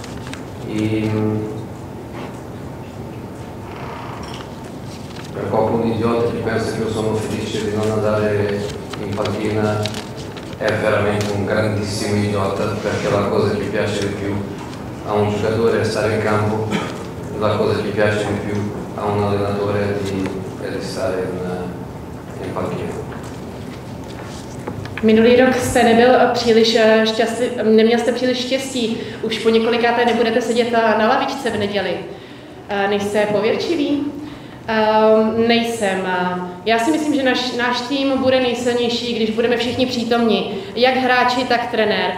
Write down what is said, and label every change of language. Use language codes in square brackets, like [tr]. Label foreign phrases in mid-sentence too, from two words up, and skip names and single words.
[it] Per qualcuno idiota che pensa che io sono felice di non andare in panchina è veramente un grandissimo idiota, perché la cosa che piace di più a un giocatore è stare in campo, la cosa che piace di più a un allenatore è di stare in panchina. [cs] Minulý rok jste nebyl příliš šťastný, neměl jste příliš štěstí. Už po několikáté nebudete sedět na lavičce v neděli. Nejste pověrčivý? Nejsem. Já si myslím, že náš tým bude nejsilnější, když budeme všichni přítomni, jak hráči, tak trenér.